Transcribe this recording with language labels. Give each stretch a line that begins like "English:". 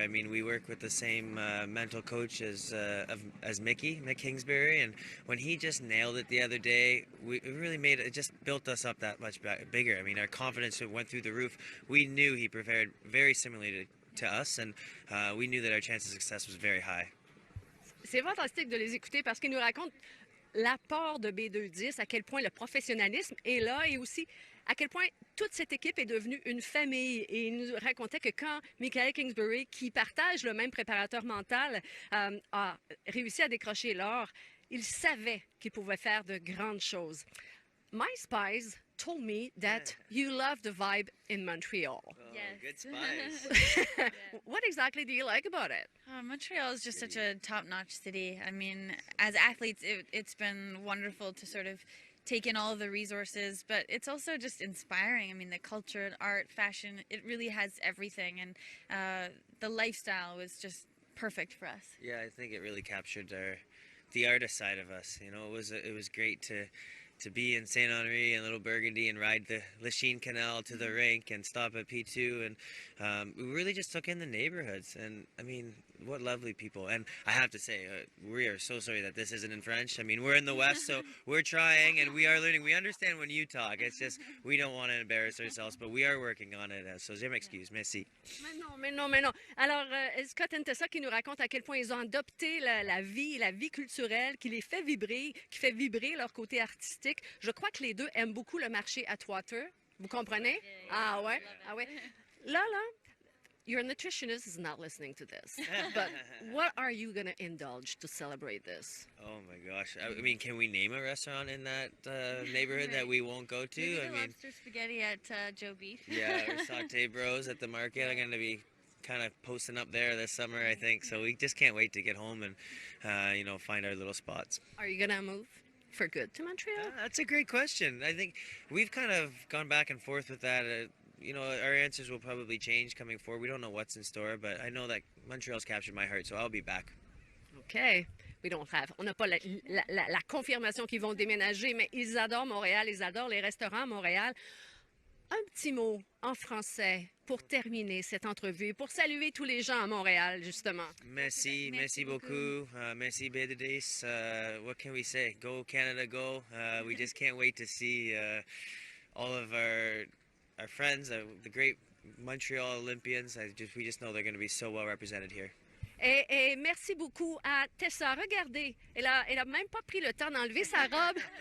English: I mean, we work with the same mental coach as Mick Kingsbury, and when he just nailed it the other day, it really just built us up that much bigger. I mean, our confidence went through the roof. We knew he prepared very similarly to us, and we knew that our chance of success was very high.
French: C'est fantastique de les écouter parce qu'ils nous racontent l'apport de B210, à quel point le professionnalisme est là, et aussi à quel point toute cette équipe est devenue une famille. Et il nous racontait que quand Michael Kingsbury, qui partage le même préparateur mental, a réussi à décrocher l'or, il savait qu'il pouvait faire de grandes choses.
English: My spies told me that you love the vibe in Montreal. Oh, Yes. good spies. What exactly do you like about it? Montreal is just such a top-notch city. I mean, as athletes, it's been wonderful to sort of take in all of the resources, but it's also just inspiring. I mean, the culture, art, fashion, it really has everything, and the lifestyle was just perfect for us. Yeah, I think it really captured the artist side of us. You know, it was great to be in Saint Henri and Little Burgundy and ride the Lachine Canal to the rink and stop at P2, and we really just took in the neighborhoods. And I mean, what lovely people. And I have to say, we are so sorry that this isn't in French. I mean, we're in the West, so we're trying and we are learning. We understand when you talk. It's just we don't want to embarrass ourselves, but we are working on it.
French: So je m'excuse. Merci. Mais non. Alors, Scott Ntessa qui nous raconte à quel point ils ont adopté la vie culturelle qui les fait vibrer, qui fait vibrer leur côté artistique. Je crois que les deux aiment beaucoup le marché Atwater. Vous comprenez? Ah ouais?
English: Là, your nutritionist is not listening to this. But what are you going to indulge to celebrate this? Oh my gosh. I mean, can we name a restaurant in that neighborhood that we won't go to? Maybe I the mean, lobster spaghetti at Joe Beef. yeah, or Saute Bros at the market. I'm going to be kind of posting up there this summer, I think. So we just can't wait to get home and, find our little spots. Are you going to move for good to Montreal? That's a great question. I think we've kind of gone back and forth with that. Our answers will probably change coming forward. We don't know what's in store, but I know that Montreal's captured my heart, so I'll be back. OK. We don't have.
French: On n'a pas la confirmation qu'ils vont déménager, mais ils adorent Montréal, ils adorent les restaurants à Montréal. Un petit mot en français pour terminer cette entrevue, pour saluer tous les gens à Montréal, justement. Merci beaucoup. Merci Bédédis.
English: What can we say? Go Canada, go. We just can't wait to see all of our friends, the great Montreal Olympians. We just know they're going to be so well represented here.
French: Et merci beaucoup à Tessa. Regardez, elle a même pas pris le temps d'enlever sa robe.